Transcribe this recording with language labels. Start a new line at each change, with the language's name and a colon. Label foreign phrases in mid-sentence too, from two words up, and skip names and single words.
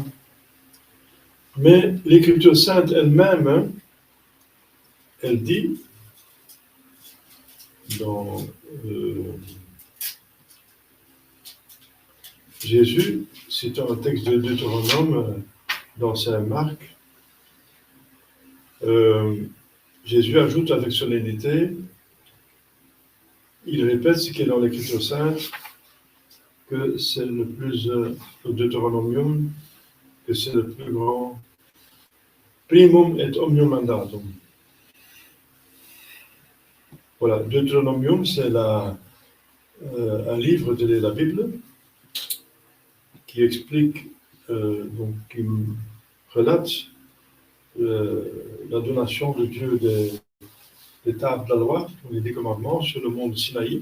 French: Mais l'Écriture sainte elle-même, elle dit dans Jésus, citant un texte de Deutéronome dans Saint Marc, Jésus ajoute avec solennité, il répète ce qui est dans l'Écriture sainte, que c'est le Deutéronomium, que c'est le plus grand
Latin: primum et omnium mandatum.
French: Voilà, Deutéronomium, c'est un livre de la Bible qui explique, donc qui relate la donation de Dieu des tables de la loi, les 10 commandements sur le mont de Sinaï.